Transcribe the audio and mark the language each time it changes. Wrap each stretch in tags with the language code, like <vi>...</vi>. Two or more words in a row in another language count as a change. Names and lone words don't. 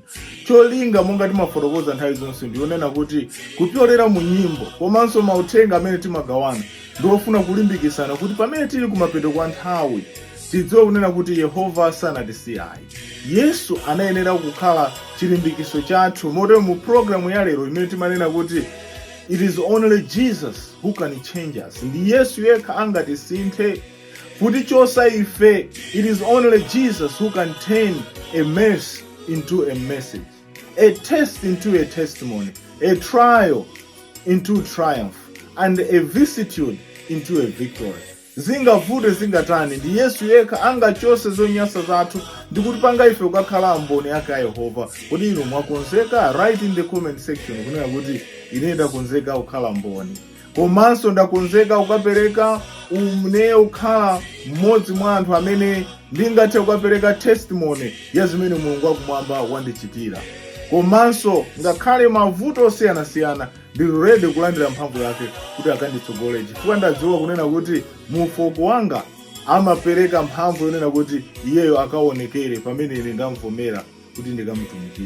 <ny>Cholinga monga timafotokoza nthawi zonse ndionena kuti kupyolera mu nyimbo komanso mauthenga amene timagawana ndiofuna kulimbikisana kuti pamene tili kumapeto kwa nthawi tidziwe kunena kuti Yehova sanatisiyayi. Yesu anayenera kukhala chilimbikiso chathu. Motero mu programu ya lero imene timanena kuti</ny> <en>it is only Jesus who can change us.</en> <ny>Ndi Yesu yekha angatisinthe kuti chosa ife.</ny> <en>It is only Jesus who can turn a mess into a message, a test into a testimony, a trial into triumph, and a vicissitude into a victory.</en> <ny>Zingavute zingatani ndi Yesu yekha angachose zonyasa zathu ndi kutipanga ife kukakhala amboni ake a Yehova. Kodi inu mwakonzeka?</ny> <en>Write in the comment section</en> <ny>kunena kuti ine ndakonzeka kukhala mboni, komanso ndakonzeka kukapereka ukhala mmodzi mwa anthu amene ndingathe kukapereka testimony ya zimene Mulungu akumwamba wandichitira. Komanso ngakhale mavuto osiyanasiyana ndili ready kulandira mphamvu yake kuti akanditsogole, chifukwa ndadziwa kunena kuti mufoko wanga amapereka mphamvu yonena kuti iyeyo akaonekere pamene ine ndamvomera kuti ndikamutumikire.</ny>